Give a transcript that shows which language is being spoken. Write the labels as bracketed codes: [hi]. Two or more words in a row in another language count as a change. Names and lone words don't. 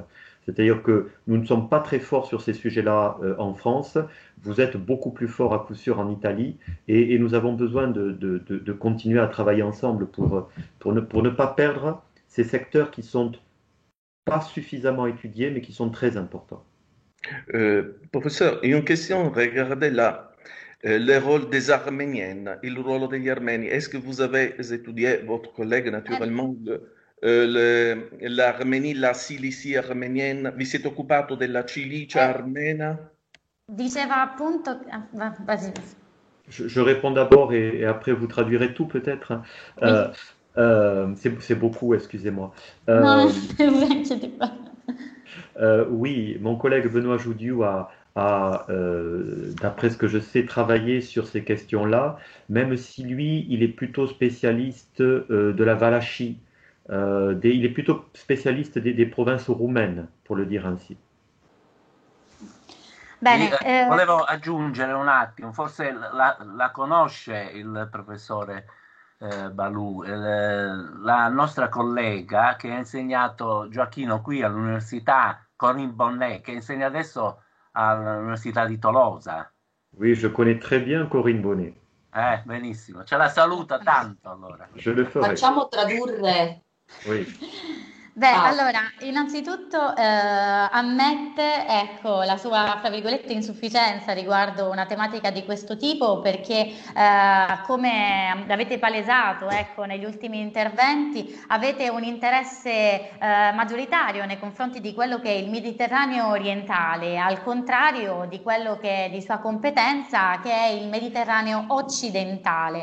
[fr] C'est-à-dire que nous ne sommes pas très forts sur ces sujets-là en France, vous êtes beaucoup plus forts à coup sûr en Italie, et nous avons besoin de continuer à travailler ensemble pour ne pas perdre ces secteurs qui sont pas suffisamment étudiés, mais qui sont très importants. Professeur, une question, regardez là, le rôle des Arméniennes, [it] il ruolo degli Armeni. [fr] Est-ce que vous avez étudié, votre collègue naturellement, l'Arménie, la Cilicie arménienne? [it] Vi siete occupato della Cilicia armena? Diceva appunto, [fr] vas-y. Je réponds d'abord et après vous traduirez tout peut-être. C'est beaucoup, excusez-moi. Non, ne vous inquiétez pas. Oui, mon collègue Benoît Joudiou a d'après ce que je sais, travaillé sur ces questions-là, même si lui, il est plutôt spécialiste de la Valachie. Il est plutôt spécialiste des provinces roumaines, pour le dire ainsi. [it] Bene, volevo aggiungere un attimo, forse la conosce il professore Balù, la nostra collega che ha insegnato Gioacchino qui all'università, Corinne Bonnet, che insegna adesso all'università di Tolosa. [fr] Oui, je connais très bien Corinne Bonnet. [it] Benissimo, ce la saluta tanto allora. [fr] Je le ferai. [it] Facciamo tradurre. [fr] Oui. [it] Beh, allora, innanzitutto ammette, ecco, la sua, fra virgolette, insufficienza riguardo una tematica di questo tipo perché, come avete palesato, ecco, negli ultimi interventi, avete un interesse maggioritario nei confronti di quello che è il Mediterraneo orientale, al contrario di quello che è di sua competenza, che è il Mediterraneo occidentale.